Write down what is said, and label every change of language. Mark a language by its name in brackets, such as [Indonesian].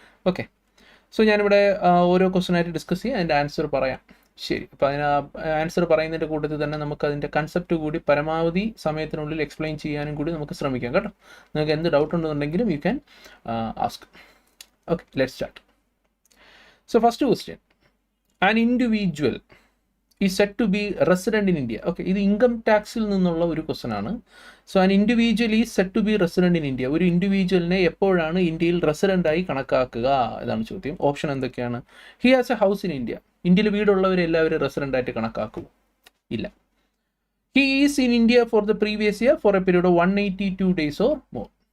[Malayalam] Okay, so ഞാനിവിടെ ഓരോ ക്വസ്റ്റ്യനായിട്ട് discuss ചെയ്യാം, അതിൻ്റെ ആൻസർ പറയാം. ശരി, അപ്പോൾ അതിന് ആൻസർ പറയുന്നതിൻ്റെ കൂട്ടത്തിൽ തന്നെ നമുക്ക് അതിൻ്റെ കൺസെപ്റ്റ് കൂടി പരമാവധി സമയത്തിനുള്ളിൽ എക്സ്പ്ലെയിൻ ചെയ്യാനും കൂടി നമുക്ക് ശ്രമിക്കാം കേട്ടോ. നിങ്ങൾക്ക് എന്ത് doubt ഉണ്ടെന്നുണ്ടെങ്കിലും [English] You can ask. Okay, let's start. So first question, an individual is said to be resident in India. [Malayalam] Okay, ഇത് ഇൻകം ടാക്സിൽ നിന്നുള്ള ഒരു ക്വസ്റ്റൻ ആണ്. [English] So an individual is said to be resident in India. [Malayalam] ഒരു ഇൻഡിവിജ്വലിനെ എപ്പോഴാണ് ഇന്ത്യയിൽ resident ആയി കണക്കാക്കുക, ഇതാണ് ചോദ്യം. ഓപ്ഷൻ എന്തൊക്കെയാണ്? [English] He has a house in India. [Malayalam] ഇന്ത്യയിൽ വീടുള്ളവരെല്ലാവരും റെസിഡന്റ് ആയിട്ട് കണക്കാക്കും? ഇല്ല. [English] He is in India for the previous year for a period of 182 days or more.